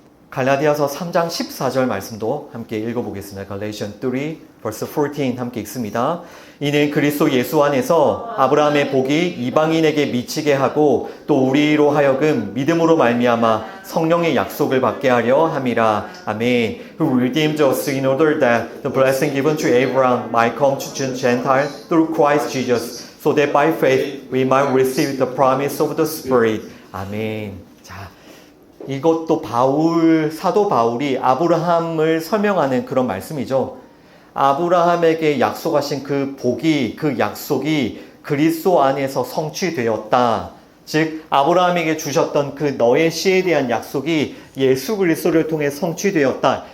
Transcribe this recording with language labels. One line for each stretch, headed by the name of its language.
Korean: 갈라디아서 3장 14절 말씀도 함께 읽어보겠습니다. Galatians 3, verse 14 함께 읽습니다. 이는 그리스도 예수 안에서 아브라함의 복이 이방인에게 미치게 하고 또 우리로 하여금 믿음으로 말미암아 성령의 약속을 받게 하려 함이라. 아멘.
English: Who redeemed us in order that the blessing given to Abraham might come to Gentiles through Christ Jesus, so that by faith we might receive the promise of the Spirit.
Korean: 아멘. 자, 이것도 사도 바울이 아브라함을 설명하는 그런 말씀이죠. 아브라함에게 약속하신 그 복이, 그 약속이 그리스도 안에서 성취되었다. 즉 아브라함에게 주셨던 그 너의 씨에 대한 약속이 예수 그리스도를 통해 성취되었다.